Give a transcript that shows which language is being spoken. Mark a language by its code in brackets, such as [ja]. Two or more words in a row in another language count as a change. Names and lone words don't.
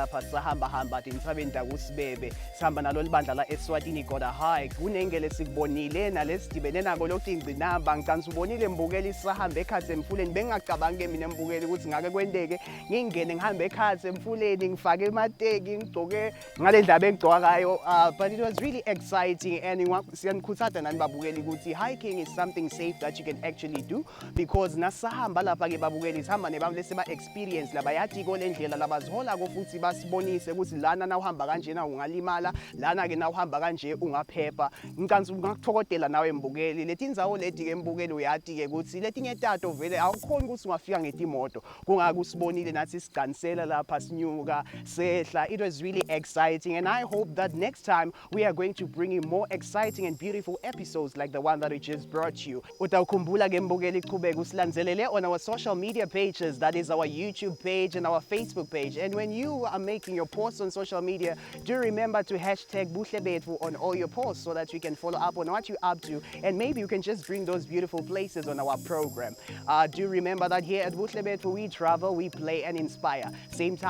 [ss] lapha sahamba tintsabeni takusibebe sihamba nalolu bandla la Eswatini Goda Hike kunengele sikubonile nalesidibene nako lokungcinamba ngicanga ubonile mbukela isahamba ekhathe emfuleni bengacabange mina mbukela ukuthi ngake kwendeke ngingene ngihambe ekhathe emfuleni ngifake emateki ngigcoke ngale ndaba engigcoka ngayo [en] but it was really exciting [ss] and siyanikhuthaza nani babukeli ukuthi [en] hiking is something safe that you can actually do because [ss] nasahamba lapha ke babukeli sihamba nebantu leseba experience labayati kolendlela labazihola ko futhi basibonise ukuthi lana na uhamba kanje na ungalimala lana ke na uhamba kanje ungaphepha ngicanga ngakuthokodela nawe mbukeli letindzawo leti ke mbukeli uyati ke ukuthi letinye tato vele awukhona ukuthi ungafika ngetimoto kungakusibonile nathi siqanisela lapha sinyuka sehla. [en] It was really exciting and I hope that next time we are going to bring you more exciting and beautiful episodes like the one that we just brought you. [ss] Utawukhumbula ke mbukeli qhubeka usilandzelele [en] on our social media pages, that is our YouTube page and our Facebook page. And when you are making your posts on social media, do remember to hashtag Buhle Betfu on all your posts so that we can follow up on what you're up to and maybe you can just bring those beautiful places on our program. Do remember that here at Buhle Betfu we travel, we play and inspire.